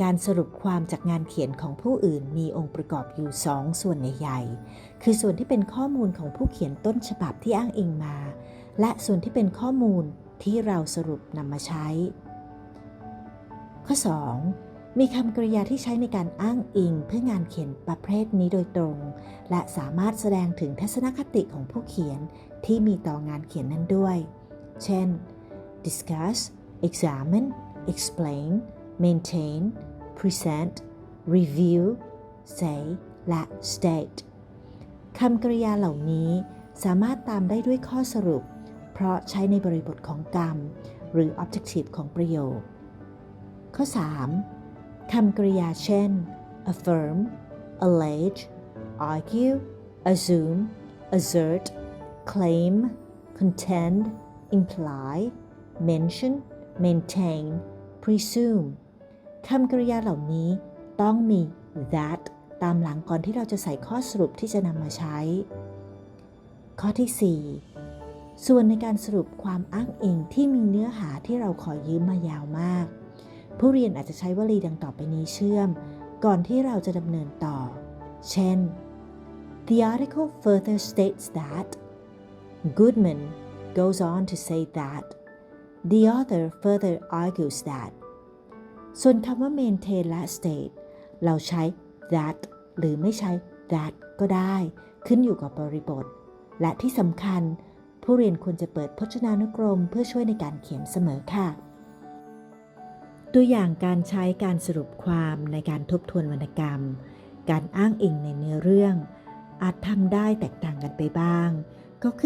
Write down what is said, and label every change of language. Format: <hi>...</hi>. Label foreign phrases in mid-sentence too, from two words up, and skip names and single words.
<th>การสรุปความจากงานเขียนของผู้อื่นมีองค์ประกอบอยู่2ส่วนใหญ่ๆคือส่วนที่เป็นข้อมูลของผู้เขียนต้นฉบับที่อ้างอิงมาและส่วนที่เป็นข้อมูลที่เราสรุปนำมาใช้ข้อ 2. มีคำกริยาที่ใช้ในการอ้างอิงเพื่องานเขียนประเภทนี้โดยตรงและสามารถแสดงถึงทัศน คติของผู้เขียนที่มีต่องานเขียนนั้นด้วยเช่น</th> <en>discuss examine explain maintain present review say</en> <th>และ state คำกริยาเหล่านี้สามารถตามได้ด้วยข้อสรุปเพราะใช้ในบริบทของกรรมหรือ objective ของประโยคข้อ 3. คำกริยาเช่น</th> <en>affirm allege argue assume assert claim contend imply mention maintain presume</en> <th>คำกริยาเหล่านี้ต้องมี that ตามหลังก่อนที่เราจะใส่ข้อสรุปที่จะนำมาใช้ข้อที่ 4. ส่วนในการสรุปความอ้างอิงที่มีเนื้อหาที่เราขอยืมมายาวมากผู้เรียนอาจจะใช้วลีดังต่อไปนี้เชื่อมก่อนที่เราจะดำเนินต่อเช่น</th> <en>The article further states that Goodman goes on to say that the author further argues that</en> <th>ส่วนคำว่า maintain และ state เราใช้ that หรือไม่ใช้ that ก็ได้ขึ้นอยู่กับบ ริบทและที่สำคัญผู้เรียนควรจะเปิดพจนานุกรมเพื่อช่วยในการเขียนเสมอค่ะตัวอย่างการใช้การสรุปความในการทบทวนวรรณกรรมการอ้างอิงในเนื้อเรื่องอาจทำได้แตกต่างกันไปบ้างก็ขึ้น</th>